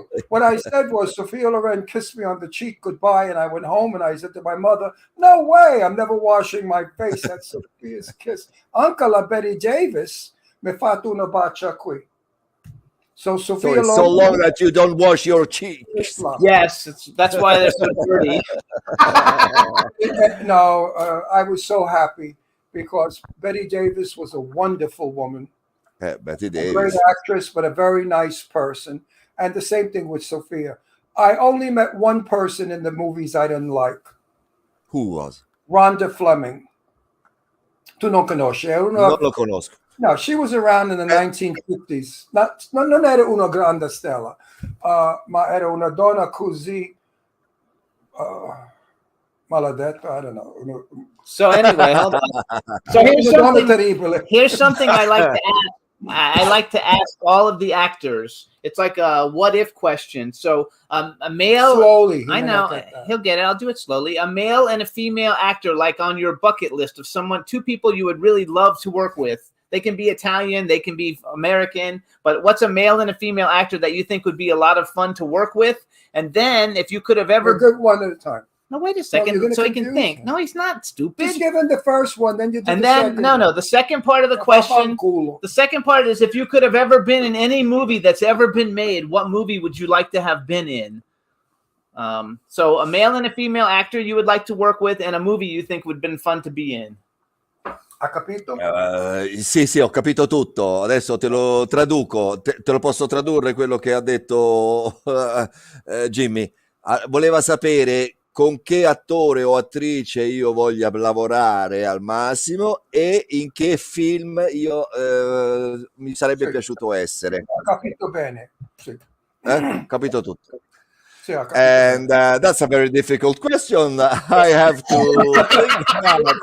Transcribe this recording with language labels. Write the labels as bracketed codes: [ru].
[en] What I said was, Sophia Loren kissed me on the cheek goodbye, and I went home and I said to my mother, no way, I'm never washing my face. That's Sophia's kiss. [it] Anche la Betty Davis mi ha fatto una bacia qui. [en] So Sophia So it's so long that you don't wash your cheeks. Yes, that's why they're so dirty. No, I was so happy because Betty Davis was a wonderful woman. Betty Davis. A great actress, but a very nice person. And the same thing with Sophia. I only met one person in the movies I didn't like. Who was? [it] Rhonda Fleming. Tu non conosci? Non lo conosco. [en] No, she was around in the 1950s. [it] Non era una grande stella, ma era una donna così maledetta. [en] I don't know. So anyway, hold on. So here's something I like to ask. I like to ask all of the actors. It's like a what if question. So a male. Slowly. I know he'll get it. I'll do it slowly. A male and a female actor, like on your bucket list of two people you would really love to work with. They can be Italian, they can be American, but what's a male and a female actor that you think would be a lot of fun to work with? And then if you could have ever We're good one at a time. No, wait a second, so he can think. No, he's not stupid. Just give him the first one, then you do and the then second no, the second part of the question. The second part is if you could have ever been in any movie that's ever been made, what movie would you like to have been in? So a male and a female actor you would like to work with, and a movie you think would have been fun to be in. [it] Ha capito? Sì, ho capito tutto. Adesso te lo traduco, te lo posso tradurre quello che ha detto Jimmy. Voleva sapere con che attore o attrice io voglia lavorare al massimo e in che film io mi sarebbe piaciuto essere. Ho capito bene. Sì. Capito tutto. Sì, ho capito [en] And that's a very difficult question. I have to think about.